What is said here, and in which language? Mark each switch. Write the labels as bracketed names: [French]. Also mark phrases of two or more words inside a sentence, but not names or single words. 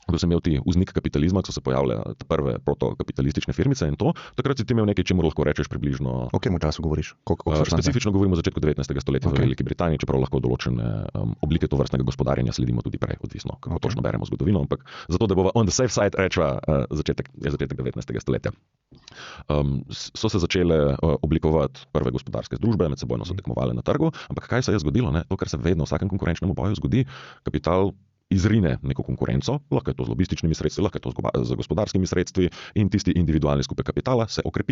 [Slovenian] da si imel ti vznik kapitalizma, ko so se pojavile te prve protokapitalistične firmice in to, takrat si ti imel nekaj, čemu lahko rečeš približno. O katerem času govoriš? Specifično govorimo o začetku 19. stoletja v Veliki Britaniji, čeprav lahko določene oblike tovrstnega gospodarjenja sledimo tudi prej, odvisno, kako točno beremo zgodovino, ampak zato, da bova [English] on the safe side [Slovenian] rečva, začetek 19. stoletja. So se začele oblikovati prve gospodarske združbe, med sebojno so tekmovale na trgu, ampak kaj se je zgodilo? Ne? To, kar se vedno v vsakem konkurenčnem boju zgodi, kapital izrine neko konkurenco, lahko je to z lobističnimi sredstvi, lahko je to z gospodarskimi sredstvi in tisti individualni skupek kapitala se okrepi.